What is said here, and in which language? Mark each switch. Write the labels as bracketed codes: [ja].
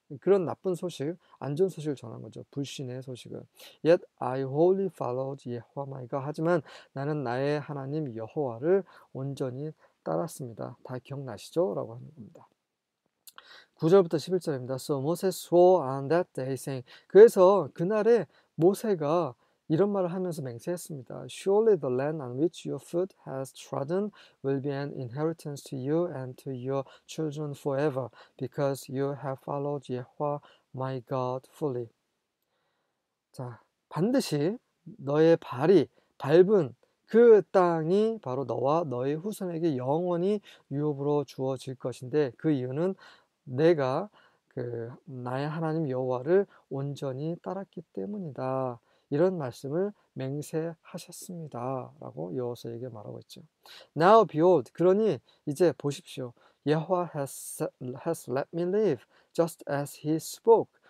[ko] 그런 나쁜 소식, 안 좋은 소식을 전한 거죠. 불신의 소식을. [en] Yet I wholly followed Yahweh my God. [ko] 하지만 나는 나의 하나님 여호와를 온전히 따랐습니다. 다 기억나시죠? 라고 하는 겁니다. 9절부터 11절입니다. [en] So Moses swore on that day saying. [ko] 그래서 그날에 모세가 이런 말을 하면서 맹세했습니다. [en] Surely the land on which your foot has trodden will be an inheritance to you and to your children forever, because you have followed Yahweh my God fully. [ko] 자, 반드시 너의 발이 밟은 그 땅이 바로 너와 너의 후손에게 영원히 유업으로 주어질 것인데, 그 이유는 내가 나의 하나님 여호와를 온전히 따랐기 때문이다. 이런 말씀을 맹세하셨습니다. 라고 여호수아에게 말하고 있죠. [en] Now behold, [ko] 그러니 이제 보십시오. [en] Yahweh has let me live, just as he spoke.